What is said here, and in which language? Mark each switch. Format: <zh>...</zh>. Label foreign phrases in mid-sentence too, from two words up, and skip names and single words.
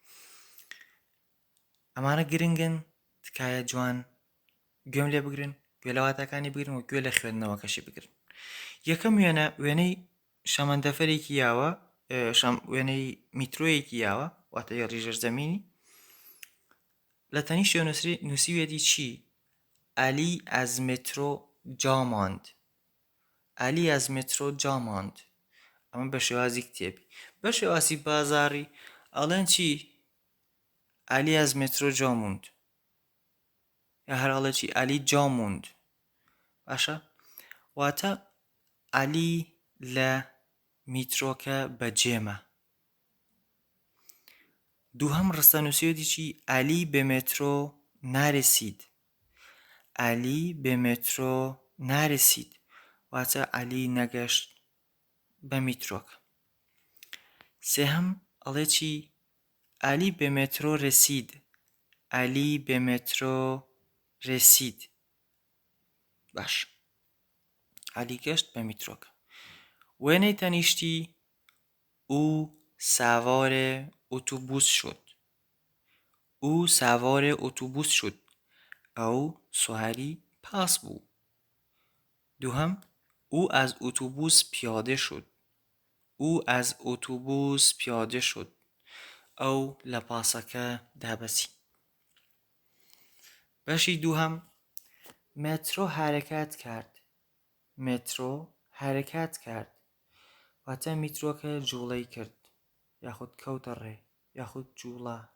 <ckb>ئەمانە گرنگن، تکایە جوان گوێم لێ بگرن، گوێ لە واتاکانی بگرن و گوێ لە خوێندنەوەکەشی بگرن. یەکەم وێنە وێنەی شەمەندەفەرێکی یاوە، وێنەی میترۆیەکی یاوە واتە هێڵی ژێرزەمینی. لە تەنیشتێ نووسیوێتی چی؟</ckb> <fa>علی از مترۆ جا ماند. علی از مترۆ جا ماند.</fa> <ckb>ئەمە بە شێوازی کتێبی. بە شێوازی بازاڕی ئەڵێن چی؟</ckb> <fa>علی از مترۆ جا موند.</fa> <ckb>یا هەر ئەڵێ چی؟</ckb> <fa>علی جا موند.</fa> <ckb>باشە واتە علی لە میترۆکە بەجێمە. دووهەم ڕستە نووسیوێتی چی؟</ckb> <fa>علی به مترۆ نرسید. علی به مترۆ نرسید</fa> <ckb>واتە علی نەگەشت بە میترۆکە. سێهەم ئەڵێ چی؟</ckb> <fa>علی به مترۆ رسید. علی به مترۆ رسید.</fa> <ckb>باش علی گەشت بە میترۆکە. وێنەی تەنیشتی</ckb> <fa>او سوار اتوبوس شد. او سوار اتوبوس شد.</fa> <ckb>ئەو سواری پاس بوو.</ckb> <fa>دووهەم او از اتوبوس پیاده شد. او از اتوبوس پیاده شد.</fa> <ckb>ئەو لە پاسەکە دابەسی. بەشی دووهەم</ckb> <fa>مترۆ حرکت کرد. مترۆ حرکت کرد</fa> <ckb>واتە میترۆکە جوڵەی کرد یاخود کەوتە ڕێ یاخود جوڵە.</ckb>